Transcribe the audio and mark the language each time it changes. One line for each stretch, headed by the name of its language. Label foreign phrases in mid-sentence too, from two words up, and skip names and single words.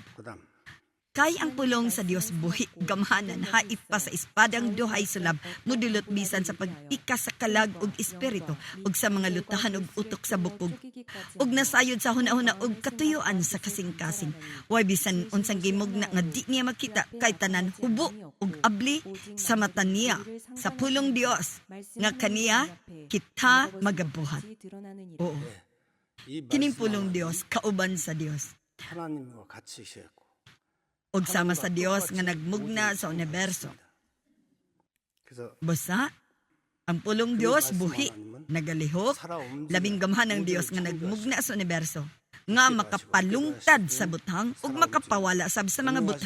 Cebuano: Kay ang pulong sa Dios buhi gamhanan haip pa sa espadang duhay sulab mudulot bisan sa pagpikas sa kalag ug espiritu ug sa mga lutahan ug utok sa bukog ug nasayod sa hunahuna ug katuyuan sa kasing-kasing way bisan unsang gimugna nga di niya makita kay tanan hubo ug abli sa mata niya sa pulong Dios nga kaniya kita magabuhat. Oo. Kining pulong Dios kauban sa Dios.
Korean: 하나님과 같이 있어야고.
Cebuano: ug sama sa Dios nga nagmugna sa universo. Basta, ang pulong Dios buhi, nagalihok, labing gamhan ng Dios nga nagmugna sa universo, nga makapalungtad sa butang ug makapawala sab sa mga butang.